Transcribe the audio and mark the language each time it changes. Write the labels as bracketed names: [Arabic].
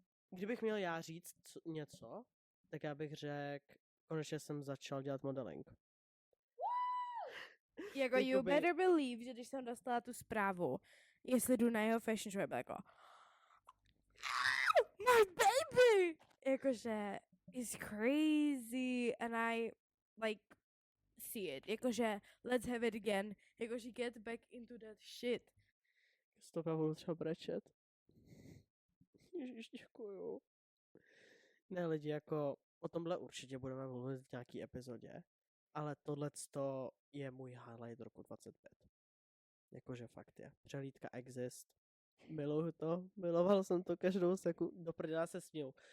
[Czech] Kdybych měl já říct něco, tak já bych řekl, konečně jsem začal dělat modeling. Jako [English] you [Czech] Jakoby- [English] better believe, [Czech] že když jsem dostala tu zprávu, jestli jdu na jeho fashion show, jako [English] my baby! [Czech] Jakože [English] it's crazy and I like see it. [Czech] Jakože [English] let's have it again. Jakože get back into that shit. [Czech] Z toho budu třeba brečet. Ježiš, děkuju. Ne, lidi, jako o tomhle určitě budeme mluvit v nějaký epizodě, ale tohleto je můj highlight roku 25. Jakože fakt je. Přehlídka Exist. Miluju to, miloval jsem to každou sekundu, do prdela se směju.